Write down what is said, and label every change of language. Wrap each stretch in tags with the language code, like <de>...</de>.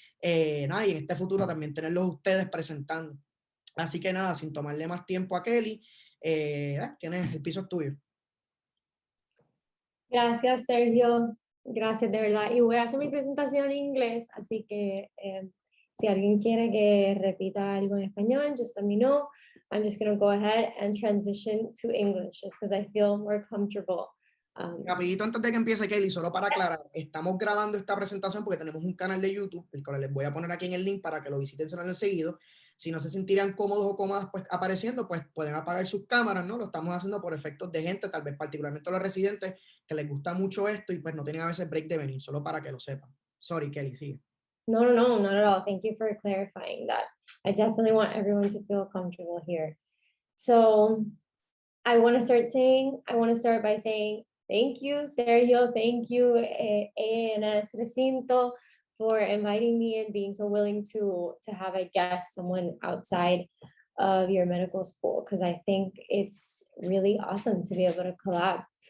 <es>Nada, y en este futuro también tenerlos ustedes presentando. Así que nada, sin tomarle más tiempo a Kelly, tienes el piso es tuyo. Gracias, Sergio. Gracias, de verdad. Y voy a hacer mi presentación en inglés, así que si alguien quiere que repita algo en español,</es> <en>just let me know. I'm just going to go ahead and transition to English, just because I feel more comfortable.</en> <es>Rapidito antes de que empiece Kelly, solo para aclarar, estamos grabando esta presentación porque tenemos un canal de YouTube, el cual les voy a poner aquí en el link para que lo visiten seguido. Si no se sentirían cómodos o cómodas pues apareciendo, pues pueden apagar sus cámaras, ¿no? Lo estamos haciendo por efectos de gente, tal vez particularmente a los residentes, que les gusta mucho esto y pues no tienen a veces break de venir, solo para que lo sepan. Sorry, Kelly, sigue.</es> <en>No, not at all. Thank you for clarifying that. I definitely want everyone to feel comfortable here. So I want to start by saying thank you, Sergio. Thank you, AANS Recinto, for inviting me and being so willing to have a guest, someone outside of your medical school, because I think it's really awesome to be able to collab</en>